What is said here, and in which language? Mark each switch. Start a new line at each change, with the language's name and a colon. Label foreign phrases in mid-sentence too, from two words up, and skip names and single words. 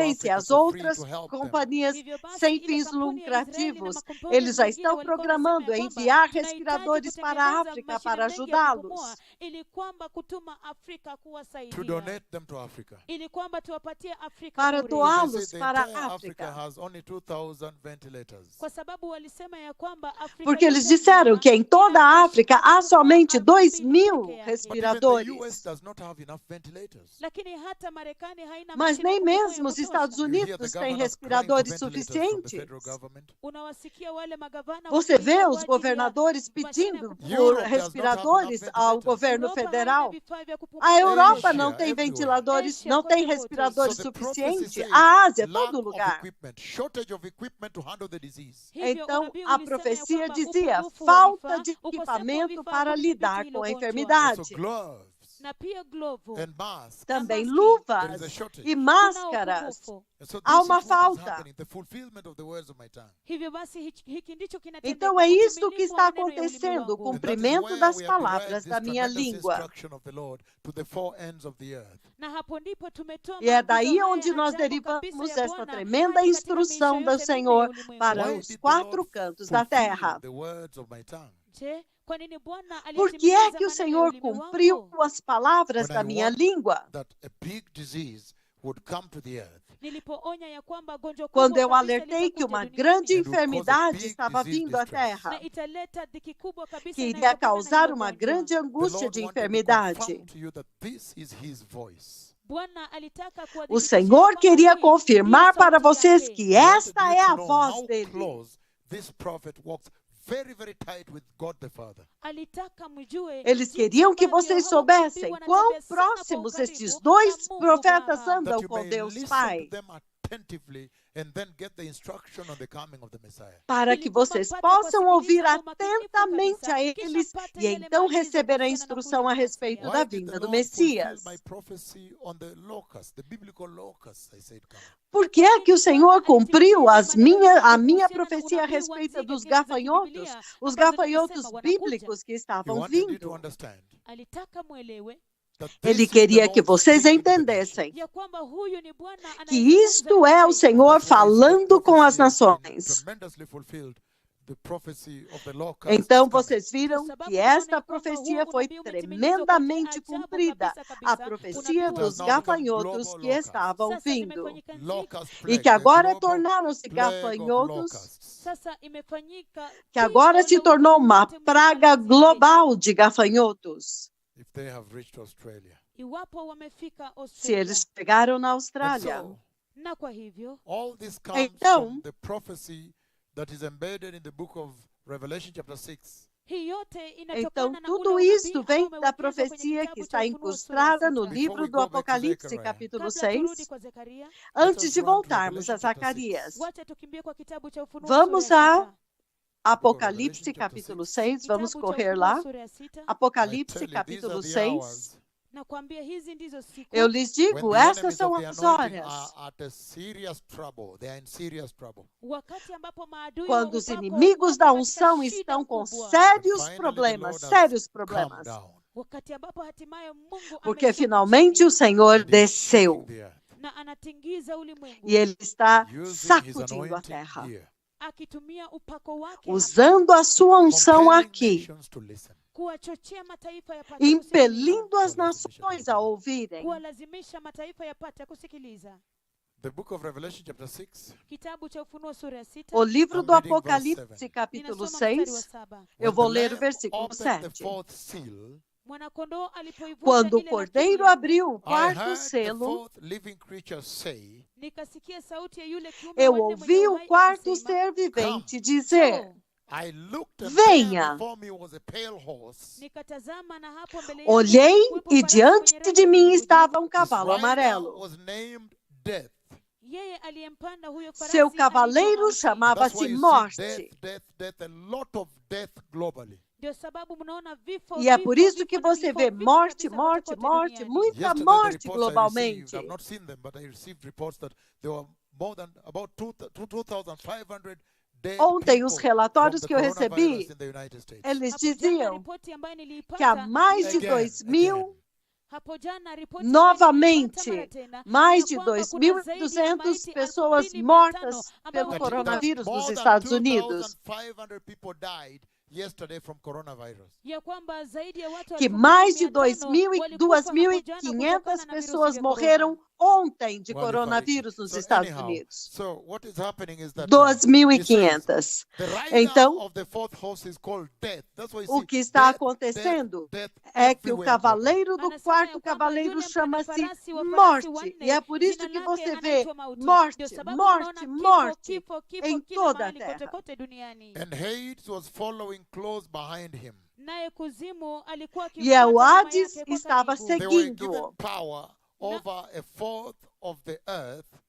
Portuguese: israelense e
English: Africa
Portuguese: as
English: for free
Portuguese: outras
English: to help them.
Portuguese: companhias
Swahili: Hivyo basi,
Portuguese: sem
Swahili: ile
Portuguese: fins
Swahili: kampuni ya Israeli na
Portuguese: lucrativos,
Swahili: makampuni
Portuguese: eles já
Swahili: mengine
Portuguese: estão
Swahili: walikuwa
Portuguese: programando
Swahili: wanasema ya
Portuguese: enviar
Swahili: kwamba
Portuguese: respiradores
Swahili: tunahitaji
Portuguese: para a
Swahili: kutengeneza
Portuguese: África
Swahili: mashine
Portuguese: para
Swahili: mengi ya kupumua
Portuguese: ajudá-los.
Swahili: ili kwamba kutuma Afrika
English: To
Swahili: kuwasaidia,
English: donate them to Africa.
Swahili: ili kwamba tuwapatie Afrika
Portuguese: Para
Swahili: bure.
Portuguese: doá-los.
English: They say the
Portuguese: para
English: entire
Portuguese: a
English: Africa
Portuguese: África.
English: has only 2,000 ventilators.
Swahili: Kwa sababu walisema ya kwamba Afrika
Portuguese: Porque eles
Swahili: yote
Portuguese: disseram
Swahili: nzima
Portuguese: que em toda a
Swahili: ina
Portuguese: África há
Swahili: mashine
Portuguese: somente
Swahili: kupumua
Portuguese: 2.000
Swahili: peke yake.
English: But even the US
Portuguese: respiradores.
English: does not have enough ventilators.
Swahili: Lakini hata Marekani haina
Portuguese: Mas
Swahili: mashine
Portuguese: nem
Swahili: kupumua ya
Portuguese: mesmo os
Swahili: kutosha.
Portuguese: Estados
English: You hear the
Portuguese: Unidos têm
English: governors crying for
Portuguese: respiradores
English: ventilators from the federal
Portuguese: suficientes.
English: government.
Swahili: Unawasikia wale magavana
Portuguese: Você
Swahili: wakilia
Portuguese: vê
Swahili: kwa
Portuguese: os
Swahili: ajili ya
Portuguese: governadores
Swahili: mashine
Portuguese: pedindo
Swahili: kupumua.
Portuguese: por
English: Europe does not have
Portuguese: respiradores
English: enough
Portuguese: ao
English: ventilators.
Portuguese: governo
Swahili: Europa haina
Portuguese: federal.
Swahili: vifaa vya kupumua.
Portuguese: A Europa
English: Asia,
Portuguese: não tem
English: everywhere.
Portuguese: ventiladores,
English: Asia,
Portuguese: não
Swahili: kote
Portuguese: tem
Swahili: kote.
Portuguese: respiradores
English: So the prophecy
Portuguese: suficientes.
English: says
Portuguese: A Ásia,
English: lack
Portuguese: todo
English: of
Portuguese: lugar.
English: equipment, shortage of equipment to handle the disease.
Swahili: Hivyo
Portuguese: Então,
Swahili: unabii
Portuguese: a
Swahili: ulisema ya
Portuguese: profecia
Swahili: kwamba
Portuguese: dizia
Swahili: upungufu wa
Portuguese: falta
Swahili: vifaa,
Portuguese: de
Swahili: ukosefu wa
Portuguese: equipamento
Swahili: vifaa
Portuguese: para
Swahili: kudhibiti
Portuguese: lidar
Swahili: hilo
Portuguese: com a
Swahili: gonjwa.
Portuguese: enfermidade.
English: So gloves
Swahili: Na pia glovu
English: and masks.
Portuguese: Também
Swahili: maski.
Portuguese: luvas
English: There is a shortage.
Portuguese: e
Swahili: Kuna
Portuguese: máscaras.
Swahili: upungufu.
English: And so
Portuguese: Há
English: this is
Portuguese: uma
English: what is
Portuguese: falta.
English: happening, the fulfillment of the words of my tongue.
Swahili: Hivyo basi hiki ndicho kinatendeka,
Portuguese: Então é isto que
Swahili: utimilifu
Portuguese: está
Swahili: wa maneno ya ulimi
Portuguese: acontecendo, o
Swahili: wangu.
English: And that is
Portuguese: cumprimento
English: where
Portuguese: das
English: we have derived
Portuguese: palavras
English: this
Portuguese: da minha
English: tremendous
Portuguese: língua.
English: instruction of the Lord to the four ends of the earth.
Swahili: Na hapo ndipo tumetoa
Portuguese: E é
Swahili: maagizo
Portuguese: daí
Swahili: haya
Portuguese: onde nós
Swahili: ajabu kabisa
Portuguese: derivamos
Swahili: ya
Portuguese: esta
Swahili: Bwana
Portuguese: tremenda
Swahili: hadi katika
Portuguese: instrução
Swahili: miisho
Portuguese: do
Swahili: yote minne ya
Portuguese: Senhor
Swahili: ulimwengu.
Portuguese: para
English: Why
Portuguese: os
English: did the
Portuguese: 4
English: Lord
Portuguese: cantos da
English: fulfill
Portuguese: terra.
English: the words of my tongue?
Swahili: Je, kwa nini Bwana
Portuguese: Por que é
Swahili: alitimiza
Portuguese: que o
Swahili: maneno ya
Portuguese: Senhor
Swahili: ulimi
Portuguese: cumpriu
Swahili: wangu?
Portuguese: as palavras
English: When
Portuguese: da
English: I
Portuguese: minha
English: want
Portuguese: língua?
English: that a big disease would come to the earth
Swahili: Nilipoonya ya kwamba gonjwa
Portuguese: Quando
Swahili: kubwa
Portuguese: eu
Swahili: kabisa
Portuguese: alertei que
Swahili: litakuja
Portuguese: uma
Swahili: duniani
Portuguese: grande
English: And would cause a
Portuguese: enfermidade
English: big
Portuguese: estava
English: disease
Portuguese: vindo à
English: distress.
Portuguese: terra,
Swahili: na italeta dhiki kubwa kabisa
Portuguese: que iria
Swahili: inayotokana na
Portuguese: causar
Swahili: hilo
Portuguese: uma
Swahili: gonjwa.
Portuguese: grande
English: the
Portuguese: angústia
English: Lord
Portuguese: de
English: wanted to
Portuguese: enfermidade.
English: confirm to you that this is his voice.
Swahili: Bwana alitaka
Portuguese: O
Swahili: kuwadhibitishia
Portuguese: Senhor
Swahili: kwamba
Portuguese: queria
Swahili: hii
Portuguese: confirmar
Swahili: ndiyo
Portuguese: para
Swahili: sauti
Portuguese: vocês
Swahili: yake.
Portuguese: que
English: He wanted
Portuguese: esta
English: you
Portuguese: é
English: to
Portuguese: a
English: know
Portuguese: voz
English: how
Portuguese: dele.
English: close this prophet walks very, very tight with God the Father.
Swahili: Alitaka mjue
Portuguese: Eles
Swahili: jinsi
Portuguese: queriam que
Swahili: ambavyo
Portuguese: vocês
Swahili: hao
Portuguese: soubessem
Swahili: manabii
Portuguese: quão
Swahili: wanatembea sana kwa
Portuguese: próximos
Swahili: ukaribu
Portuguese: estes
Swahili: na
Portuguese: dois
Swahili: Mungu
Portuguese: profetas
Swahili: Baba.
Portuguese: andam
English: That you
Portuguese: com
English: may
Portuguese: Deus
English: listen
Portuguese: Pai,
English: to them attentively and then get the instruction on the coming of the Messiah.
Portuguese: para
Swahili: Ili
Portuguese: que
Swahili: kwamba
Portuguese: vocês
Swahili: mpate
Portuguese: possam ouvir
Swahili: kuwasikiliza kwa umakinifu
Portuguese: atentamente
Swahili: kabisa,
Portuguese: a
Swahili: kisha
Portuguese: eles
Swahili: mpate
Portuguese: e
Swahili: yale
Portuguese: então
Swahili: maagizo
Portuguese: receber a
Swahili: kuhusiana na
Portuguese: instrução
Swahili: kuja
Portuguese: a
Swahili: kwa
Portuguese: respeito
Swahili: Masiya.
Portuguese: da
English: Why did the
Portuguese: vinda do
English: Lord fulfill
Portuguese: Messias.
English: my prophecy on the locusts, the biblical locusts, I said, come.
Portuguese: Por que é que o Senhor cumpriu a minha profecia a respeito dos gafanhotos, os gafanhotos bíblicos que
English: He
Portuguese: estavam
English: wanted you to
Portuguese: vindo?
English: understand
Swahili: Alitaka mwelewe
English: that
Portuguese: Ele
English: this is the
Portuguese: queria que
English: Lord
Portuguese: vocês
English: speaking to the
Portuguese: entendessem
Swahili: ya kwamba huyu ni Bwana
Portuguese: que isto
Swahili: anayezungumza
Portuguese: é
Swahili: na
Portuguese: o
Swahili: sisi.
Portuguese: Senhor
English: That's why the
Portuguese: falando com as
English: prophecy has been
Portuguese: nações.
English: tremendously fulfilled the prophecy of the locusts
Portuguese: Então
English: coming.
Portuguese: vocês viram
Swahili: Kwa sababu
Portuguese: que
Swahili: tunaona
Portuguese: esta
Swahili: ya kwamba
Portuguese: profecia
Swahili: huu
Portuguese: foi
Swahili: unabii umetimilizwa
Portuguese: tremendamente
Swahili: kwa ajabu
Portuguese: cumprida,
Swahili: kabisa
Portuguese: a
Swahili: kabisa.
Portuguese: profecia
Swahili: Unabii
Portuguese: dos
English: It has now become
Portuguese: gafanhotos
English: global
Portuguese: que
English: locusts.
Portuguese: estavam
Swahili: sasa
Portuguese: vindo
Swahili: imefanyika nzito,
English: Locust
Portuguese: e
English: plague,
Portuguese: que agora
English: the global
Portuguese: tornaram-se
English: plague of
Portuguese: gafanhotos,
English: locusts.
Swahili: sasa imefanyika
Portuguese: que agora se tornou uma praga global de gafanhotos,
English: If they have reached Australia.
Swahili: iwapo wamefika
Portuguese: se
Swahili: Australia.
Portuguese: eles chegaram na
English: And
Portuguese: Austrália.
English: so,
Swahili: Na kwa hivyo
English: all this comes
Portuguese: Então-
English: from the prophecy that is embedded in the book of Revelation chapter 6.
Swahili: hii yote
Portuguese: Então,
Swahili: inatokana na
Portuguese: tudo
Swahili: ule
Portuguese: isto
Swahili: unabii
Portuguese: vem
Swahili: ambao
Portuguese: da
Swahili: umewekwa kwenye
Portuguese: profecia
Swahili: kitabu
Portuguese: que
Swahili: cha
Portuguese: está
Swahili: Ufunuo sura
Portuguese: incrustada no
Swahili: sita.
Portuguese: livro
English: we
Portuguese: do
English: go back to
Portuguese: Apocalipse,
English: Zechariah.
Portuguese: capítulo
Swahili: Kabla turudi
Portuguese: 6,
Swahili: kwa Zekaria,
Portuguese: antes
English: us
Portuguese: de
English: run to
Portuguese: voltarmos a
English: Revelation chapter
Portuguese: Zacarias.
Swahili: wacha tukimbie kwa kitabu cha Ufunuo
Portuguese: Vamos
Swahili: sura ya
Portuguese: a
Swahili: sita.
Portuguese: Apocalipse,
English: chapter
Portuguese: capítulo
English: 6.
Portuguese: 6, vamos
Swahili: Kitabu cha
Portuguese: correr
Swahili: Ufunuo
Portuguese: lá.
Swahili: sura ya sita.
English: I
Portuguese: Apocalipse,
English: tell you, these
Portuguese: capítulo
English: are the
Portuguese: 6.
English: hours
Swahili: Nakwambia hizi ndizo siku
Portuguese: Eu lhes
English: when
Portuguese: digo,
English: the
Portuguese: estas
English: enemies
Portuguese: são
English: of the
Portuguese: as
English: anointing
Portuguese: horas
English: are at a serious trouble. They are in serious trouble.
Swahili: wakati ambapo maadui
Portuguese: quando
Swahili: wa
Portuguese: os
Swahili: upako
Portuguese: inimigos
Swahili: wako
Portuguese: da
Swahili: katika
Portuguese: unção
Swahili: shida
Portuguese: estão com
Swahili: kubwa.
Portuguese: sérios
English: Finally, the
Portuguese: problemas,
English: Lord has
Portuguese: sérios
English: come
Portuguese: problemas.
English: down.
Swahili: Wakati ambapo hatimaye Mungu
Portuguese: Porque
Swahili: ameshuka
Portuguese: finalmente
Swahili: chini
Portuguese: o Senhor
English: And he is shaking
Portuguese: desceu
English: the earth,
Swahili: na anatingiza ulimwengu
Portuguese: e Ele está
English: using his
Portuguese: sacudindo a
English: anointing
Portuguese: terra,
English: here,
Swahili: akitumia upako wake hapa
Portuguese: usando a sua unção
English: compelling
Portuguese: aqui,
English: nations to listen.
Swahili: kuwachochea mataifa yapate kusikiliza,
Portuguese: impelindo as nações a ouvirem.
Swahili: kuwalazimisha mataifa yapate kusikiliza.
English: The book of Revelation chapter 6.
Swahili: Kitabu cha Ufunuo sura ya sita.
Portuguese: O livro
English: I'm
Portuguese: do
English: reading verse
Portuguese: Apocalipse,
English: 7.
Portuguese: capítulo
Swahili: Ninasoma mstari wa
Portuguese: 6,
Swahili: 7.
Portuguese: eu
English: When
Portuguese: vou
English: the
Portuguese: ler o
English: Lamb
Portuguese: versículo
English: opened the
Portuguese: 7.
English: fourth seal,
Swahili: Mwanakondoo alipoivunja
Portuguese: Quando o
Swahili: ile
Portuguese: cordeiro
Swahili: lakiri,
Portuguese: abriu o
English: I
Portuguese: quarto
English: heard the
Portuguese: selo,
English: fourth living creature say,
Swahili: nikasikia sauti ya yule kiumbe
Portuguese: eu
Swahili: wa nne mwenye
Portuguese: ouvi o
Swahili: uhai
Portuguese: quarto
Swahili: akisema,
Portuguese: ser vivente
Swahili: "Njoo."
Portuguese: dizer:
English: I looked and
Portuguese: Venha.
English: there before me was a pale horse.
Swahili: Nikatazama na hapo mbele yangu
Portuguese: Olhei
Swahili: kulikuwepo
Portuguese: e
Swahili: farasi
Portuguese: diante
Swahili: mwenye rangi
Portuguese: de
Swahili: ya
Portuguese: mim
Swahili: kijivujivu.
Portuguese: estava um
English: His
Portuguese: cavalo
English: rider
Portuguese: amarelo.
English: was named Death.
Swahili: Yeye aliyempanda huyo farasi
Portuguese: Seu
Swahili: aliitwa
Portuguese: cavaleiro
Swahili: Mauti.
Portuguese: chamava-se
English: That's why you see
Portuguese: Morte.
English: death, a lot of death globally.
Swahili: Ndio sababu mnaona vifo,
Portuguese: E é
Swahili: vifo,
Portuguese: por isso
Swahili: vifo
Portuguese: que
Swahili: na
Portuguese: você
Swahili: vifo,
Portuguese: vê
Swahili: vifo
Portuguese: morte,
Swahili: kabisa
Portuguese: morte,
Swahili: kote
Portuguese: morte,
Swahili: duniani.
Portuguese: muita
English: Yesterday, the
Portuguese: morte
English: reports I
Portuguese: globalmente.
English: received, I've not seen them, but I received reports that there were more than about 2,500 dead
Portuguese: Ontem, os
English: people
Portuguese: relatórios
English: from
Portuguese: que
English: the
Portuguese: eu recebi,
English: coronavirus in the United States.
Portuguese: eles
Swahili: Hapo jana
Portuguese: diziam
Swahili: ripoti ambayo
Portuguese: que há
Swahili: niliipata,
Portuguese: mais de
English: Again,
Portuguese: 2.000,
Swahili: hapo jana ripoti ambayo niliipata mara
Portuguese: novamente,
Swahili: tena,
Portuguese: mais
Swahili: ya
Portuguese: de
Swahili: kwamba kuna zaidi ya
Portuguese: 2.200
Swahili: maiti
Portuguese: pessoas
Swahili: 2,500
Portuguese: mortas
Swahili: ambao
Portuguese: pelo
English: That
Portuguese: coronavírus nos
English: more than
Portuguese: Estados Unidos.
English: 2,500 people died yesterday from coronavirus.
Swahili: ya kwamba zaidi ya watu
Portuguese: Que mais de
Swahili: 2,500
Portuguese: 2.500 pessoas morreram ontem de
English: Well,
Portuguese: coronavírus
English: so
Portuguese: nos Estados
English: anyhow,
Portuguese: Unidos.
English: So what is happening is that
Portuguese: 2.500.
English: the rider
Portuguese: Então,
English: of the fourth horse is called Death. That's why you
Portuguese: o
English: see
Portuguese: que está
English: death,
Portuguese: acontecendo
English: death
Portuguese: é que o
English: everywhere.
Portuguese: cavaleiro do
Swahili: Anasema
Portuguese: quarto
Swahili: ya kwamba
Portuguese: cavaleiro
Swahili: yule
Portuguese: chama-se
Swahili: mpanda-farasi wa farasi
Portuguese: Morte.
Swahili: wanne,
Portuguese: E é por isso
Swahili: jina
Portuguese: que
Swahili: lake
Portuguese: você vê
Swahili: anaitwa Mauti.
Portuguese: morte,
Swahili: Ndio sababu
Portuguese: morte,
Swahili: unaona
Portuguese: morte
Swahili: kifo
Portuguese: em
Swahili: kila
Portuguese: toda a
Swahili: mahali kote
Portuguese: terra.
Swahili: kote duniani.
English: And Hades was following close behind him.
Swahili: Naye kuzimu alikuwa
Portuguese: E o
Swahili: akimfuata nyuma
Portuguese: Hades
Swahili: yake kwa
Portuguese: estava
Swahili: karibu.
English: They were given
Portuguese: seguindo.
English: power over a fourth of the earth